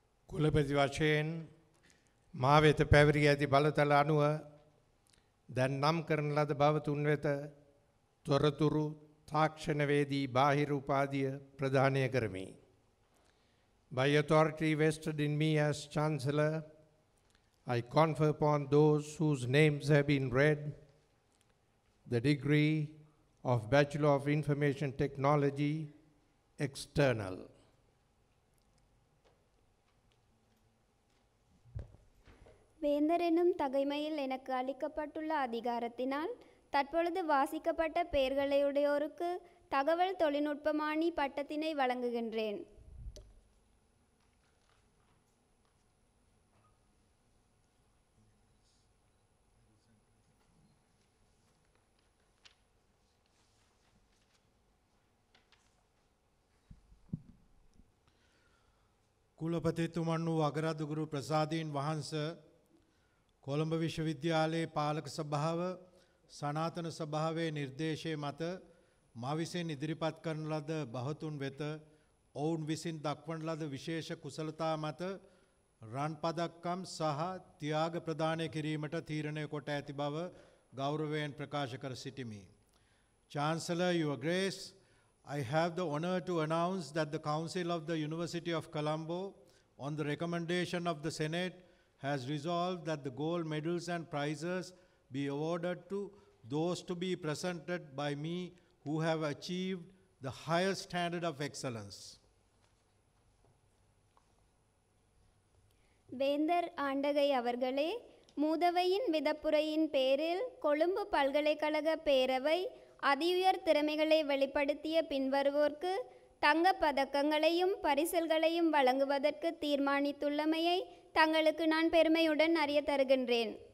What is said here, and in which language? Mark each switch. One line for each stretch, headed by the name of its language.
Sinhala: කුලපති වශයෙන් මා වෙත පැවරී ඇති බලතල අනුව දැන් නම් කරන ලද බව තුන් වෙත තොරතුරු තාක්ෂණවේදී බාහිර උපාධිය ප්‍රදානය කරමි.
English: By authority vested in me as Chancellor, I confer upon those whose names have been read the degree of Bachelor of Information Technology, External.
Tamil: வேந்தர் என்னும் தகைமையில் எனக்கு அளிக்கப்பட்டுள்ள அதிகாரத்தினால் தற்பொழுது வாசிக்கப்பட்ட பெயர்களையுடையோருக்கு தகவல் தொழில்நுட்பமானி பட்டத்தினை வழங்குகின்றேன்.
Sinhala: කුලපතිතුමන් වූ අගරාදුගුරු ප්‍රසාදීන් වහන්සේ කොළඹ විශ්වවිද්‍යාලයේ පාලක සභාව සනාතන සභාවේ නිර්දේශය මත මා විසින් ඉදිරිපත් කරන ලද බහතුන් වෙත ඔවුන් විසින් දක්වන ලද විශේෂ කුසලතා මත රන් පදක්කම් සහ ත්‍යාග ප්‍රදානය කිරීමට තීරණය කොට ඇති බව ගෞරවයෙන් ප්‍රකාශ කර සිටිමි.
English: Chancellor, Your Grace, I have the honor to announce that the Council of the University of Colombo, on the recommendation of the Senate, has resolved that the gold medals and prizes be awarded to those to be presented by me who have achieved the highest standard of excellence.
Tamil: வேந்தர் ஆண்டகை அவர்களே, மூதவையின் விதப்புரையின் பேரில் கொழும்பு பல்கலைக்கழக பேரவை அதியுயர் திறமைகளை வெளிப்படுத்திய பின்வருவோர்க்கு தங்கப் பதக்கங்களையும் பரிசில்களையும் வழங்குவதற்கு தீர்மானித்துள்ளமையை தங்களுக்கு நான் பெருமையுடன் அறிய தருகின்றேன்.